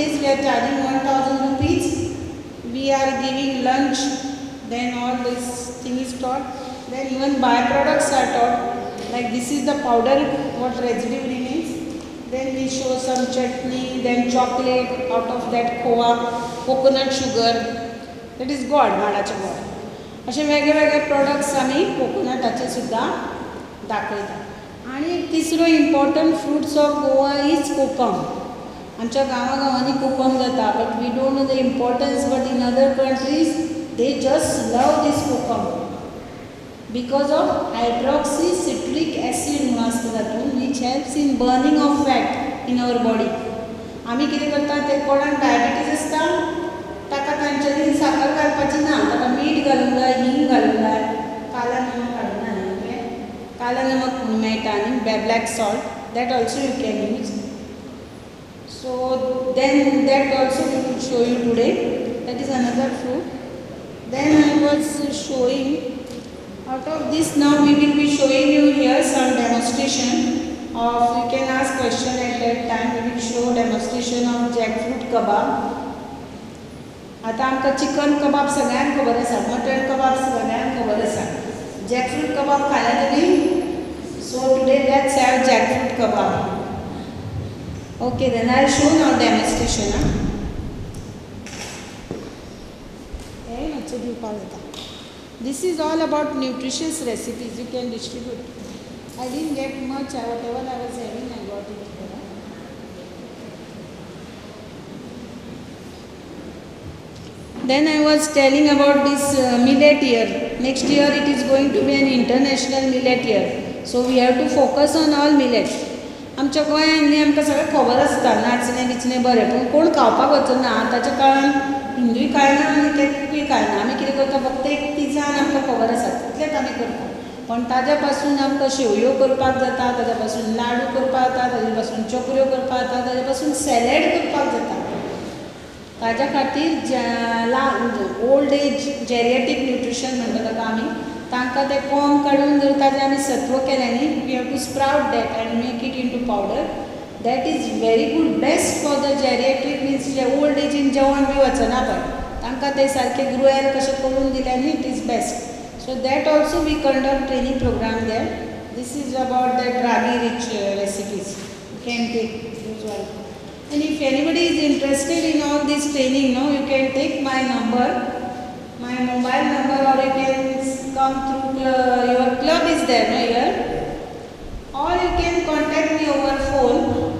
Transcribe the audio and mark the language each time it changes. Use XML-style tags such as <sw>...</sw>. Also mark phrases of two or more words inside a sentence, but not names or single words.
<en>We are charging 1000 rupees. We are giving lunch. Then all this thing is taught. Then even byproducts are taught. Like this is the powder what residue remains. Then we show some chutney, then chocolate out of that khoa, coconut sugar, that is god,</en> <kok>माडाचे god. असे वेगळे वेगळे प्रोडक्ट्स आम्ही कोकोनटाचे सुद्धा दाखयतात. आणि एक तिसरो</kok> <en>important fruits of Goa is kokum.</en> <kok>आमच्या गांवांनी कोकम जाता,</kok> <en>But we don't know the importance. But in other countries they just love this kokum because of hydroxycitric acid</en> <kok>म्हणून आसता तातूंत,</kok> <en>which helps in burning of fat in our body.</en> <kok>आमी कितें करता, ते कोणाक डायबिटीज आसता ताका तांच्यानी साखर घालपाची ना, ताका मीठ घालूंक जाय, हींग घालूंक जाय,</kok> <hi>काला नमक</hi> <kok>घालूंक जाय न्ही,</kok> <hi>काला नमक</hi> <kok>म्हणून मेळटा न्ही,</kok> <en>black salt, That also you can use. So then that also we will show you today. That is another fruit. Then I was showing out of this. Now we will be showing you here some demonstration of, you can ask question at that time. We will show demonstration of jackfruit kebab.</en> <kok>आता आमकां</kok> <en>chicken kebab</en> <kok>सगळ्यांक खबर आसा,</kok> <en>mutton kebab</en> <kok>सगळ्यांक खबर आसा,</kok> <en>jackfruit kebab</en> <kok>खाला तुमी?</kok> <en>So today let's have jackfruit kebab. Okay, then I show now demonstration.</en> <kok>हे मातसो दिवपाक जाता.</kok> <en>This is all about nutritious recipes. You can distribute. I didn't get much. Whatever I was having, I got it here. Then I was telling about this millet year. Next year it is going to be an international millet year. So we have to focus on all millets.</en> <kok>आमच्या गोंयांत न्ही आमकां सगळें खबर आसता, नाचणें बिचणें बरें, पूण कोण खावपाक वचना. आतांच्या काळान हिंदूय खायना आनी कॅथलिकूय खायना. आमी कितें करता, फक्त एक तिजान आमकां खबर आसा, तितलेंच आमी करता. पण ताज्या पासून आमकां शेवयो करपाक जाता, ताज्या पासून लाडू करपाक जाता, ताज्या पासून चकऱ्यो करपाक जाता, ताज्या पासून सॅलड करपाक जाता. ताज्या खातीर</kok> <en>old age geriatric nutrition</en> <kok>म्हणटा ताका आमी, तांकां तें कोंब काडून जर ताजें आमी सत्व केलें न्ही,</kok> <en>We have to sprout that and make it in to powder. That is very good, best for the geriatric.</en> <kok>मिन्स जे ओल्ड एजीन जेवण बी वचना पळय, तांकां ते सारके ग्रुएल कशें करून दिलें न्ही,</kok> <en>It is best. So that also we conduct training program there. This is about that ragi rich recipes. You can take these one. And if anybody is interested in all this training, no, you can take my number, my mobile number, or you can come through your club is there, no, here, or you can contact me over phone.</en>